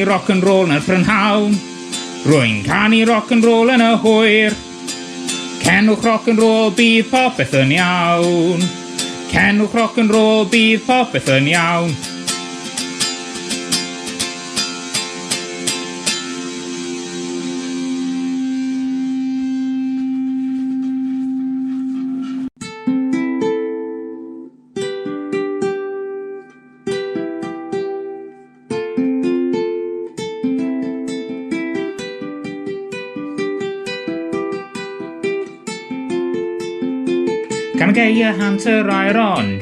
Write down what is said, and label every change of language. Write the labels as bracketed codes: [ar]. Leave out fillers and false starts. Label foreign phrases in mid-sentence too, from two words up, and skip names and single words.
[en] rock and roll [cy] yn y prynhawn, rwy'n canu [en] rock and roll [cy] yn y hwyr, cenwch [en] rock and roll [cy] bydd popeth yn iawn, cenwch [en] rock and roll [cy] bydd popeth yn iawn. [en] Can I get your hand to ride on?